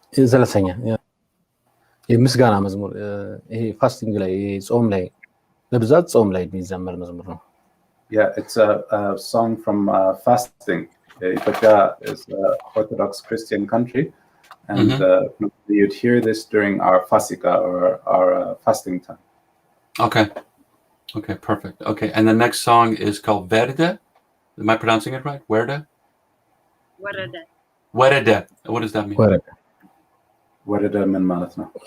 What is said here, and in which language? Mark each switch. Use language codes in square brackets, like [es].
[am] ዘለሰኛ የምስጋና መዝሙር ይሄ ፋስቲንግ ላይ ጾም ላይ ለብዛት ጾም ላይ የሚዘመር መዝሙር ነው። [en] Yeah, it's a song from fasting. Ethiopia is an Orthodox Christian country, and you'd hear this during our Fasika or our fasting time. Okay, perfect. Okay, and the next song is called Verde. Am I pronouncing it right? Verde. Verde. What does that mean? [am] Verde ምን ማለት ነው?